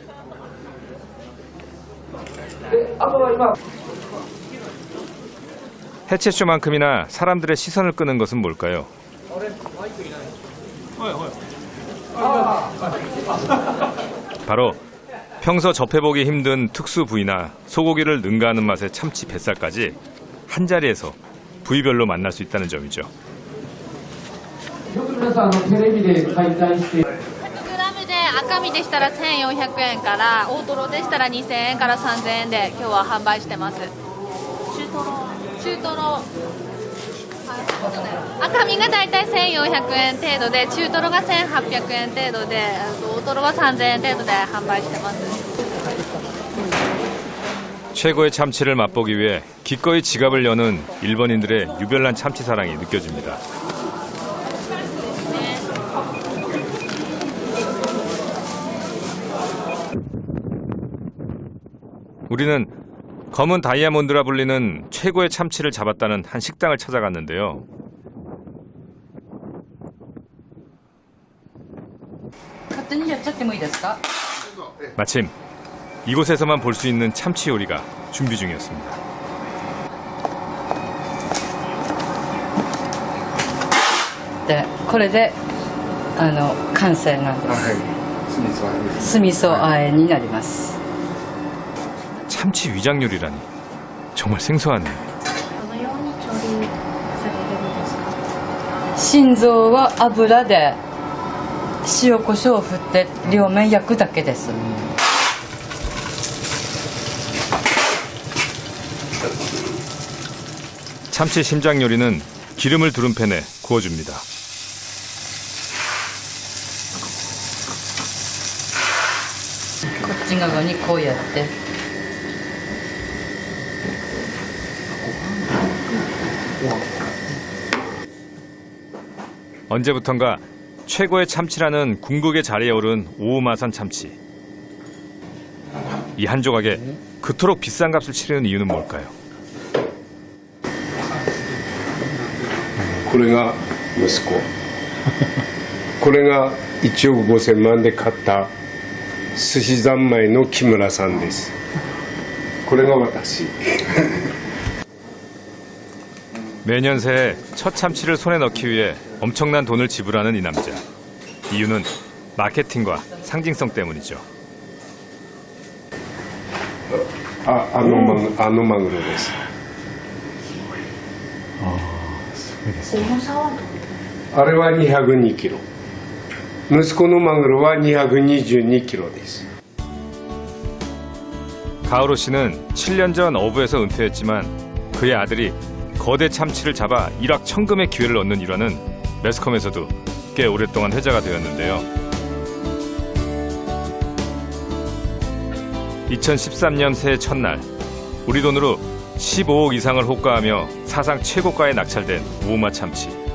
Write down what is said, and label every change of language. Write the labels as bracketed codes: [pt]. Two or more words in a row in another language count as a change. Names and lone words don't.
[ko] 해체쇼만큼이나 사람들의 시선을 끄는 것은 뭘까요? 바로 평소 접해보기 힘든 특수 부위나 소고기를 능가하는 맛의 참치 뱃살까지 한자리에서 부위별로 만날 수 있다는 점이죠. [ja] 100g で赤身でしたら1400円から大トロでしたら2000円から3000円で今日は販売してます。中トロ赤身がだいたい1400円程度で中トロが1800円程度で大トロは3000円程度で販売してます。 [ko] 최고의 참치를 맛보기 위해 기꺼이 지갑을 여는 일본인들의 유별난 참치 사랑이 느껴집니다. 우리는 검은 다이아몬드라 불리는 최고의 참치를 잡았다는 한 식당을 찾아갔는데요. 마침 이곳에서만 볼 수 있는 참치 요리가 준비 중이었습니다. 네, [ja] これで完成なんです。酢味噌和えになります。 [ko] 참치 위장 요리라니 정말 생소하네요. [ja] 心臓は油で塩コショウを振って両面焼くだけです。 [ko] 참치 심장 요리는 기름을 두른 팬에 구워줍니다. [ja] 이 側にこうやって [ko] 언제부턴가 최고의 참치라는 궁극의 자리에 오른 오우마산 참치. 이 한 조각에 그토록 비싼 값을 치르는 이유는 뭘까요? [ja] これが息子これが1億5000万で買った寿司三昧の木村さんです。これが私。 [ko] 매년 새해 첫 참치를 손에 넣기 위해 엄청난 돈을 지불하는 이 남자. 이유는 마케팅과 상징성 때문이죠. [ja] あのマグロです。重さはあれは202キロ。息子のマグロは222キロです。 [ko] 가오로 씨는 7년 전 어부에서 은퇴했지만 그의 아들이 거대 참치를 잡아 일확천금의 기회를 얻는 일화는 매스컴에서도 꽤 오랫동안 회자가 되었는데요. 2013년 새해 첫날 우리 돈으로 15억 이상을 호가하며 사상 최고가에 낙찰된 오우마 참치.